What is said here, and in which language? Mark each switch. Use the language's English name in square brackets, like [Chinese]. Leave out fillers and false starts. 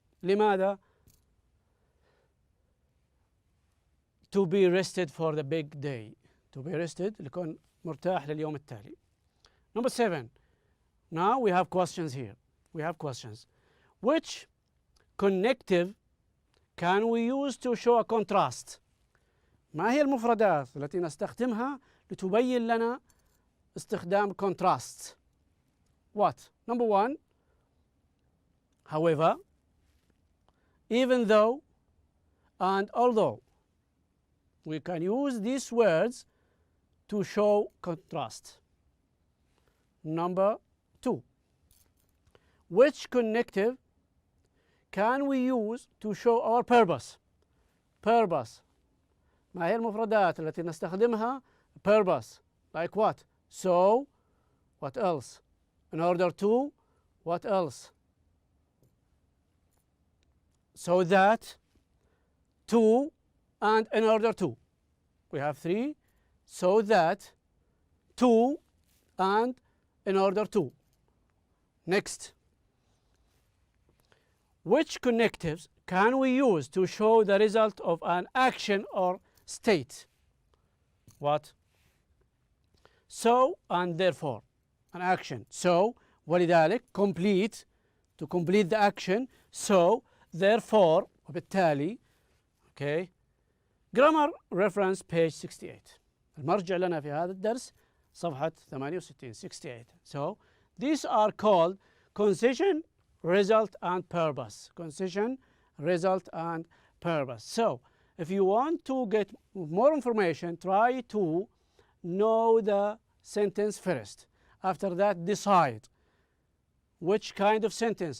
[Arabic] لماذا؟ [English] To be rested for the big day. To be rested [Arabic] لكون مرتاح لليوم التالي. [English] Number 7. Now we have questions here. We have questions. Which connective can we use to show a contrast? [Arabic] ما هي المفردات التي نستخدمها لتبين لنا استخدام contrast? [English] What? Number 1. However, even though, and although. We can use these words to show contrast. Number 2. Which connective can we use to show our purpose? Purpose. [Arabic] ما هي المفردات التي نستخدمها؟ Purpose. [English] Like what? So. What else? In order to. What else? So that. To. And in order to. We have 3. So that. To. And in order to. Next. Which connectives can we use to show the result of an action or state? What? So and therefore. An action. So, ولذلك, complete. To complete the action. So, therefore, وبالتالي. Okay. Grammar reference page 68. [Arabic] المرجع لنا في هذا الدرس صفحة 68. [English] So, these are called concision, result and purpose. Concision, result and purpose. So, if you want to get more information, try to know the sentence first. After that, decide which kind of sentence.